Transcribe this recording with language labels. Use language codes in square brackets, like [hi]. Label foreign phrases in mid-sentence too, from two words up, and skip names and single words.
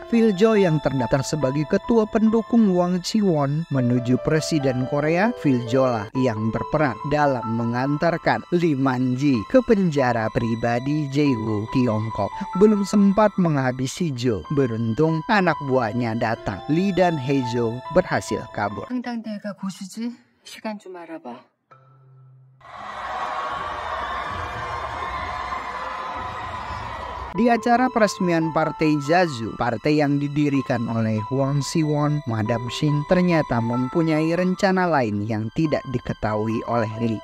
[id] Fil-jo yang terdaftar sebagai ketua pendukung Hwang Si-won menuju presiden Korea, Fil-jo lah yang berperan dalam mengantarkan Lee Man-ji ke penjara pribadi Daegu, Tiongkok. Belum sempat menghabisi Jo, beruntung anak buahnya datang. Lee dan Hyejo berhasil kabur. [ko] 황당대가 고수지? 시간 좀 알아봐. [id] Di acara peresmian Partai Zazu, partai yang didirikan oleh Hwang Si-won, Madam Shin ternyata mempunyai rencana lain yang tidak diketahui oleh Lee.